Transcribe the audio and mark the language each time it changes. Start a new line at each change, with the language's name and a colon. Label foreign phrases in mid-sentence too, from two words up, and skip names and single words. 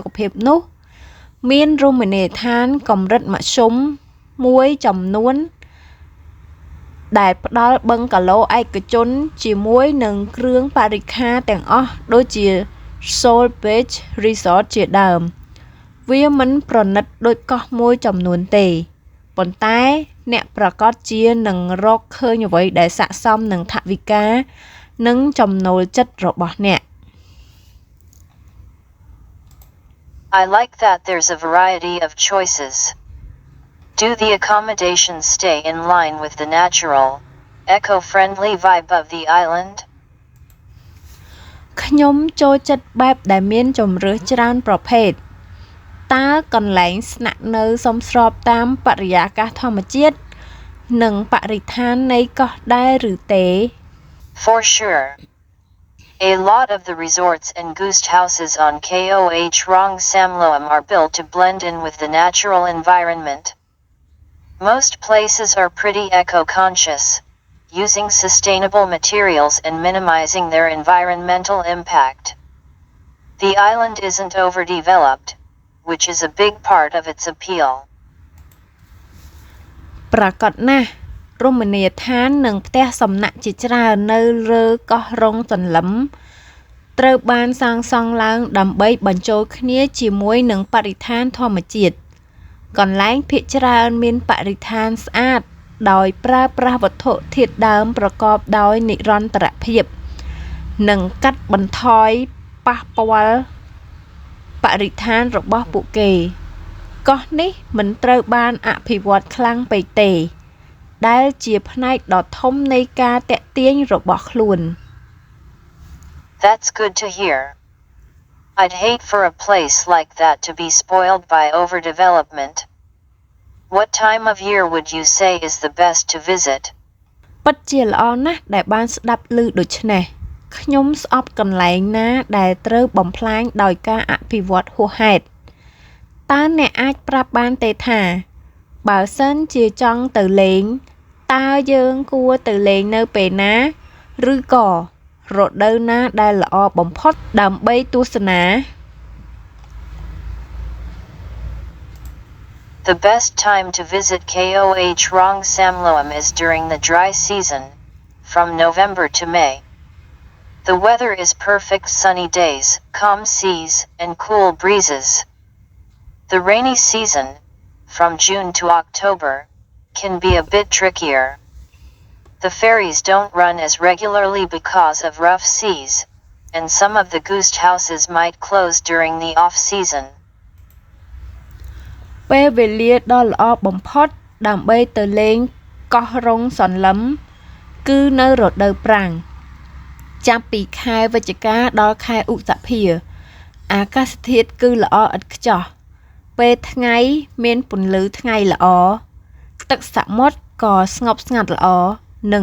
Khmer: ភាពនោះមានរមណីយដ្ឋានកម្រិតមធ្យមមួយចំនួនដែលផ្ដល់បឹងកាឡូឯកជនជាមួយនឹងគ្រឿងបរិក្ខារទាំងអស់ដូចជា Soul Beach Resort ជាដើមវាមិនប្រណិតដូចកោះមួយចំនួនទេប៉ុន្តែអ្នកប្រាកដជានឹងរកឃើញអ្វីដែលស័ក្តិសមនឹងថវិកានិងចំណូលចិត្តរបស់អ្នក
English: I like that there's a variety of choices. Do the accommodations stay in line with the natural, eco-friendly vibe of the island?
Khmer: ខ្ញុំចូលចិត្តបែបដែលមានជម្រើសច្រើនប្រភេទតើកន្លែងស្នាក់នៅសមស្របតាមបរិយាកាសធម្មជាតិនិងបរិស្ថាននៃកោះដែរឬទេ
English: For sure. A lot of the resorts and guest houses on KOH Rong Samloem are built to blend in with the natural environment. Most places are pretty eco-conscious, using sustainable materials and minimizing their environmental impact. The island isn't overdeveloped, which is a big part of its appeal.
Khmer: ប្រាកដណាស់រមណីយដ្ឋាននិងផ្ទះសំណាក់ជាច្រើននៅលើកោះរ៉ុងសន្លឹមត្រូវបានសា ងសង់ឡើងដើម្បីបញ្ចូលគ្នាជាមួយនឹងបរិស្ថានធម្មជាតិកន្លែងភាគច្រើនមានបរិស្ថានស្អាតដោយប្រើប្រាស់វត្ថុធាតុដើមប្រកបដោយនិរន្តរភាពនិងកាត់បន្ថយប៉ះពាល់បរិស្ថានរបស់ពួកគេកោះនេះមិនត្រូវបានអភិវឌ្ឍខ្លាំងពេកទេដែលជាផ្នែកដ៏ធំនៃការតាក់ទាញរបស់ខ្លួន
English: That's good to hear. I'd hate for a place like that to be spoiled by overdevelopment. What time of year would you say is the best to visit?
Khmer: ពិតជាល្អណាស់ដែលបានស្ដាប់ឮដូច្នេះខ្ញុំស្អប់កន្លែងណាដែលត្រូវបំផ្លាញដោយការអភិវឌ្ឍហួសហេតុតើអ្នកអាចប្រាប់បានទេថាបើសិនជាចង់ទៅលេងតើយើងគួរទៅលេងនៅពេលណាឬក៏រដូវណាដែលល្អបំផុតដើម្បីទស្សនា
English: The best time to visit KOH Rong Samloem is during the dry season, from November to May. The weather is perfect sunny days, calm seas, and cool breezes. The rainy season, from June to October, can be a bit trickier. The ferries don't run as regularly because of rough seas, and some of the guest houses might close during the off-season.
Khmer: ពេលវេលាដ៏ល្អបំផុតដើម្បីទៅលេងកោះរ៉ុងសន្លឹមគឺនៅរដូវប្រាំងចាប់ពីខែវិច្ឆិកាដល់ខែឧសភាអា កាសធាតុគឺល្អឥតខ្ចោះពេលថ្ងៃមានពន្លឺថ្ងៃល្អទឹកសមុទ្រក៏ស្ងប់ស្ងាត់ល្អនិង